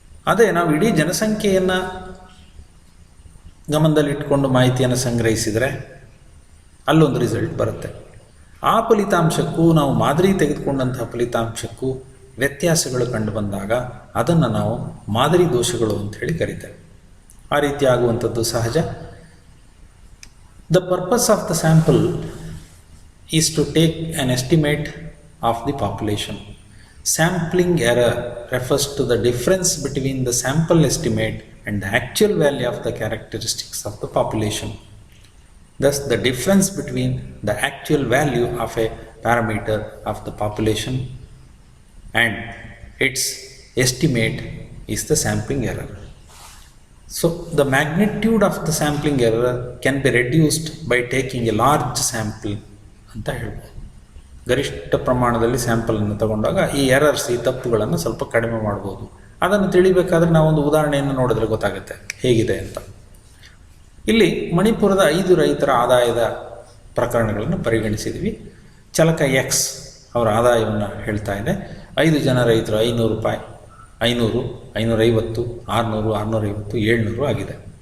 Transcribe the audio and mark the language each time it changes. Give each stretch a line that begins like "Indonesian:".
Kannada: ಅದೇ ನಾವು ಇಡೀ ಜನಸಂಖ್ಯೆಯನ್ನು ಗಮನದಲ್ಲಿಟ್ಕೊಂಡು ಮಾಹಿತಿಯನ್ನು ಸಂಗ್ರಹಿಸಿದರೆ ಅಲ್ಲೊಂದು ರಿಸಲ್ಟ್ ಬರುತ್ತೆ. ಆ ಫಲಿತಾಂಶಕ್ಕೂ ನಾವು ಮಾದರಿ ತೆಗೆದುಕೊಂಡಂತಹ ಫಲಿತಾಂಶಕ್ಕೂ ವ್ಯತ್ಯಾಸಗಳು ಕಂಡು ಬಂದಾಗ ಅದನ್ನು ನಾವು ಮಾದರಿ ದೋಷಗಳು ಅಂತ ಹೇಳಿ ಕರಿತೇವೆ. ಆ ರೀತಿ ಆಗುವಂಥದ್ದು ಸಹಜ.
English: The purpose of the sample is to take an estimate of the population. Sampling error refers to the difference between the sample estimate and the actual value of the characteristics of the population. Thus, the difference between the actual value of a parameter of the population and its estimate is the sampling error. So, the magnitude of the sampling error can be reduced by taking a large sample
Kannada: ಅಂತ ಹೇಳ್ಬೋದು. ಗರಿಷ್ಠ ಪ್ರಮಾಣದಲ್ಲಿ ಸ್ಯಾಂಪಲನ್ನು ತಗೊಂಡಾಗ ಈ errors, ಈ ತಪ್ಪುಗಳನ್ನು ಸ್ವಲ್ಪ ಕಡಿಮೆ ಮಾಡ್ಬೋದು. ಅದನ್ನು ತಿಳಿಬೇಕಾದ್ರೆ ನಾವೊಂದು ಉದಾಹರಣೆಯನ್ನು ನೋಡಿದ್ರೆ ಗೊತ್ತಾಗುತ್ತೆ ಹೇಗಿದೆ ಅಂತ. ಇಲ್ಲಿ ಮಣಿಪುರದ 5 ರೈತರ ಆದಾಯದ ಪ್ರಕರಣಗಳನ್ನು ಪರಿಗಣಿಸಿದ್ವಿ. ಚಾಲಕ ಎಕ್ಸ್ ಅವರ ಆದಾಯವನ್ನು ಹೇಳ್ತಾ ಇದೆ. 5 ಜನ ರೈತರು 500 ರೂಪಾಯಿ, 500, 550, 600, 650, 700 ಆಗಿದೆ.